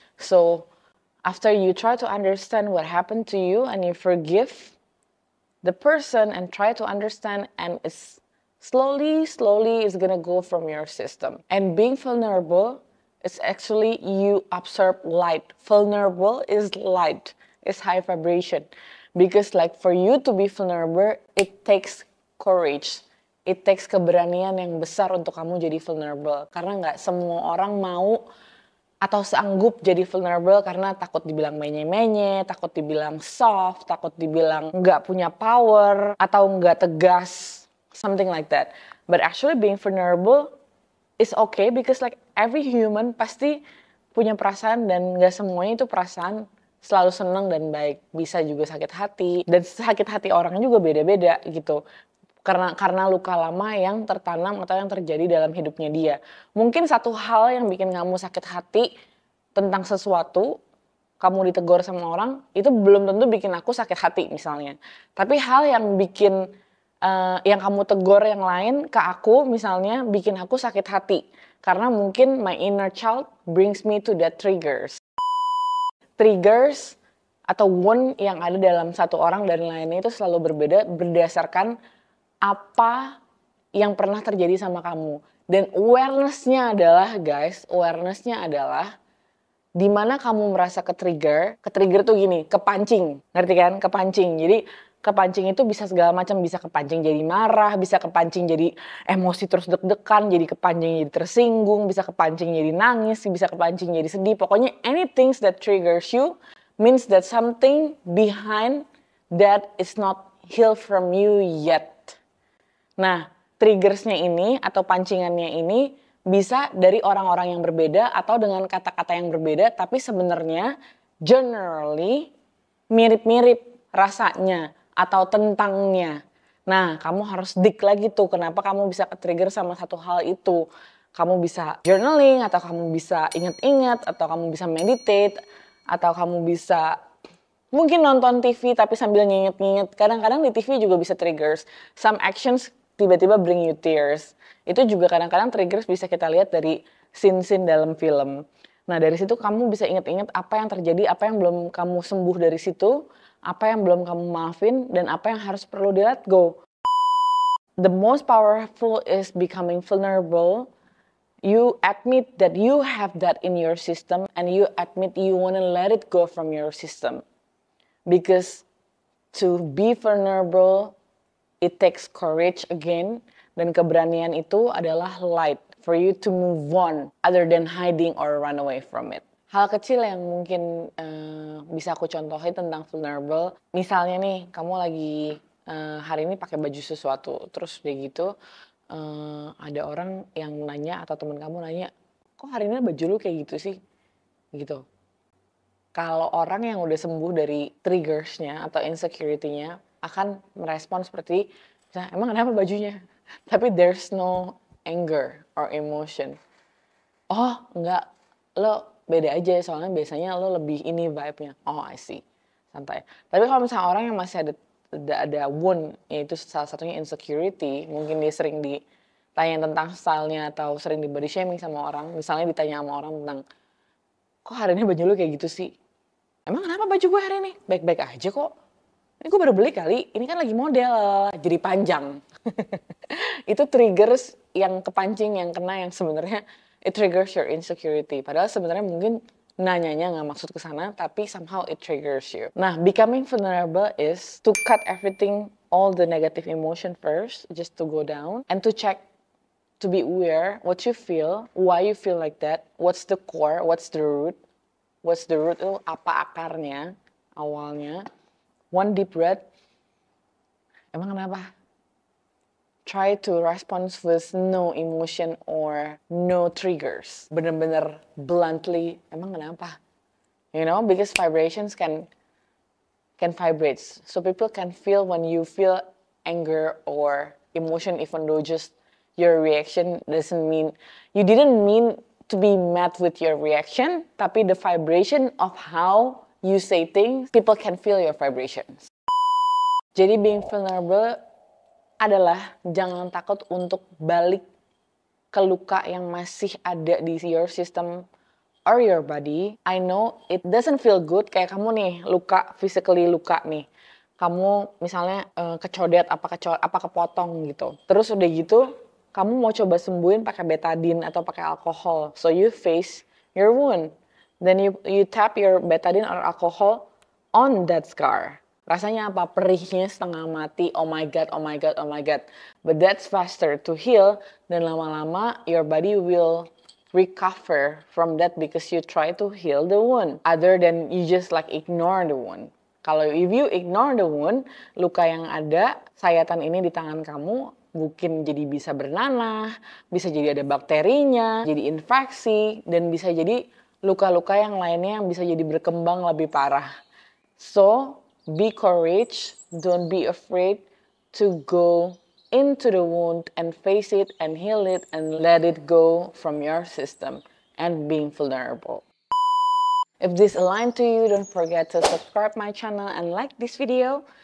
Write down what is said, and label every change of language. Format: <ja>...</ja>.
<en>So after you try to understand what happened to you and you forgive the person and try to understand, and it's slowly is gonna go from your system. And being vulnerable is actually you absorb light. Vulnerable is light, it's high vibration. Because like for you to be vulnerable, it takes courage. It takes</en> <id>keberanian yang besar untuk kamu jadi vulnerable. Karena nggak semua orang mau atau sanggup jadi vulnerable karena takut dibilang menye-menye, takut dibilang soft, takut dibilang nggak punya power, atau nggak tegas,</id> <en>something like that. But actually being vulnerable is okay because like every human</en> <id>pasti punya perasaan dan nggak semuanya itu perasaan selalu senang dan baik. Bisa juga sakit hati, dan sakit hati orang juga beda-beda gitu. Karena luka lama yang tertanam atau yang terjadi dalam hidupnya dia. Mungkin satu hal yang bikin kamu sakit hati tentang sesuatu, kamu ditegur sama orang, itu belum tentu bikin aku sakit hati misalnya. Tapi hal yang bikin, yang kamu tegur yang lain ke aku misalnya, bikin aku sakit hati. Karena mungkin</id> <en>my inner child brings me to that triggers.</en> <id>Triggers atau wound yang ada dalam satu orang dan lainnya itu selalu berbeda berdasarkan apa yang pernah terjadi sama kamu. Dan awareness-nya adalah, guys, awareness-nya adalah di mana kamu merasa ke-trigger tuh gini, kepancing, ngerti kan? Kepancing. Jadi kepancing itu bisa segala macam, bisa kepancing jadi marah, bisa kepancing jadi emosi terus deg-degan, jadi kepancing jadi tersinggung, bisa kepancing jadi nangis, bisa kepancing jadi sedih. Pokoknya</id> <en>anything that triggers you means that something behind that is not healed from you yet.</en> <id>Nah, triggersnya ini atau pancingannya ini bisa dari orang-orang yang berbeda atau dengan kata-kata yang berbeda, tapi sebenarnya generally mirip-mirip rasanya atau tentangnya. Nah, kamu harus dig lagi tuh kenapa kamu bisa ke-trigger sama satu hal itu. Kamu bisa journaling, atau kamu bisa inget-inget, atau kamu bisa meditate, atau kamu bisa mungkin nonton TV tapi sambil nginget-nginget. Kadang-kadang di TV juga bisa triggers.</id> <en>Some actions</en> <id>tiba-tiba</id> <en>bring you tears.</en> <id>Itu juga kadang-kadang triggers bisa kita lihat dari scene-scene dalam film. Nah, dari situ kamu bisa inget-inget apa yang terjadi, apa yang belum kamu sembuh dari situ, apa yang belum kamu maafin, dan apa yang harus perlu di</id> <en>let go. The most powerful is becoming vulnerable. You admit that you have that in your system, and you admit you want to let it go from your system. Because to be vulnerable, it takes courage again,</en> <id>dan keberanian itu adalah</id> <en>light for you to move on other than hiding or run away from it.</en> <id>Hal kecil yang mungkin bisa aku contohin tentang vulnerable, misalnya nih kamu lagi hari ini pakai baju sesuatu, terus udah gitu ada orang yang nanya atau teman kamu nanya, kok hari ini baju lu kayak gitu sih? Gitu. Kalau orang yang udah sembuh dari triggersnya atau insecurity-nya akan merespon seperti, emang kenapa bajunya? Tapi</id> <en>there's no anger or emotion.</en> <id>Oh enggak, lo beda aja soalnya biasanya lo lebih ini vibe-nya.</id> <en>Oh I see,</en> <id>santai. Tapi kalau misalnya orang yang masih ada wound, yaitu salah satunya insecurity, mungkin dia sering ditanya tentang stylenya atau sering di body shaming sama orang, misalnya ditanya sama orang tentang, kok hari ini baju lu kayak gitu sih? Emang kenapa baju gue hari ini? Baik-baik aja kok. Ini gue baru beli kali, ini kan lagi model, jadi panjang. Itu triggers yang kepancing, yang kena, yang sebenarnya</id> <en>it triggers your insecurity.</en> <id>Padahal sebenarnya mungkin nanyanya nggak maksud ke sana, tapi</id> <en>somehow it triggers you. Nah, becoming vulnerable is to cut everything, all the negative emotion first, just to go down, and to check, to be aware what you feel, why you feel like that, what's the core, what's the root. What's the root</en> <id>itu apa akarnya, awalnya.</id> <en>One deep breath.</en> <id>Emang kenapa?</id> <en>Try to respond with no emotion or no triggers.</en> <id>Bener-bener</id> <en>bluntly,</en> <id>emang kenapa?</id> <en>You know, because vibrations can vibrate. So people can feel when you feel anger or emotion, even though just your reaction doesn't mean, you didn't mean to be met with your reaction,</en> <id>tapi</id> <en>the vibration of how you say things, people can feel your vibrations.</en> <id>Jadi</id> <en>being vulnerable</en> <id>adalah jangan takut untuk balik ke luka yang masih ada di</id> <en>your system or your body. I know it doesn't feel good,</en> <id>kayak kamu nih luka,</id> <en>physically luka nih.</en> <id>Kamu misalnya kecodet, apa kepotong gitu. Terus udah gitu, kamu mau coba sembuhin pakai betadine atau pakai alkohol.</id> <en>So you face your wound. Then you tap your betadine or alcohol on that scar.</en> <id>Rasanya apa? Perihnya setengah mati.</id> <en>Oh my god, oh my god, oh my god. But that's faster to heal.</en> <id>Dan lama-lama</id> <en>your body will recover from that because you try to heal the wound. Other than you just like ignore the wound.</en> <id>Kalau</id> <en>if you ignore the wound,</en> <id>luka yang ada, sayatan ini di tangan kamu, mungkin jadi bisa bernanah, bisa jadi ada bakterinya, jadi infeksi, dan bisa jadi luka-luka yang lainnya yang bisa jadi berkembang lebih parah.</id> <en>So, be courage, don't be afraid to go into the wound and face it and heal it and let it go from your system and being vulnerable. If this aligned to you, don't forget to subscribe my channel and like this video.</en>